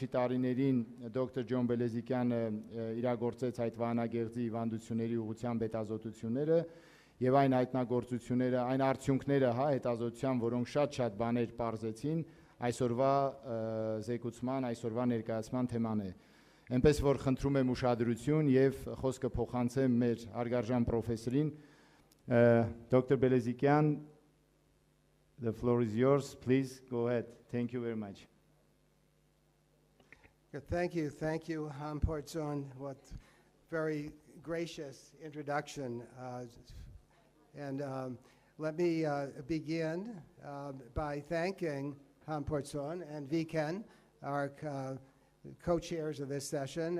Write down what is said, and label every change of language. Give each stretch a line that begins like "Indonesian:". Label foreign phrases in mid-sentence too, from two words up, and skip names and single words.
Armenian: տարիներին դոկտոր Ջոն Բելեզիկյանը իրագործեց այդ վանագեղձի հիվանդությունների ուղղությամբ հետազոտությունները եւ այն հայտնագործությունները, այն արդյունքները, հետազոտության, որոնք շատ բաներ պարզեցին, այսօրվա զեկուցման, այսօրվա ներկայացման թեման է։ Այնպես որ խնդրում եմ ուշադրություն եւ խոսքը փոխանցեմ մեր հարգարժան պրոֆեսորին,
English: Dr. Belezikian, the floor is yours, please go ahead. Thank you very much. Thank you, Portzon. What very gracious introduction. And let me begin by thanking Portzon and Viken, our co-chairs of this session.